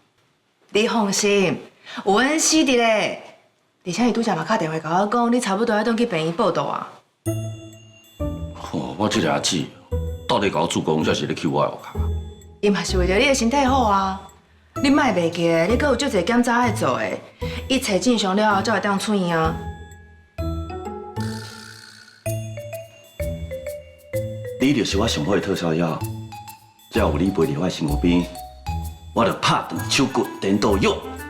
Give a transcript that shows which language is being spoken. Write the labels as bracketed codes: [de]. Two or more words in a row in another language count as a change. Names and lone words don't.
[nan] 你放心，有恩师伫咧，而且伊拄则嘛打电话甲我讲，你差不多要转去病院报道啊。我这个阿姊，到底甲我主公才是咧扣我的户口。伊嘛是为着你的身体好啊，你莫袂记，你阁有足侪检查要做的，一切正常了后才会当出院啊。你就是我上好的特效药，只要有你陪伫我的身躯边，我就拍断手骨，颠倒用。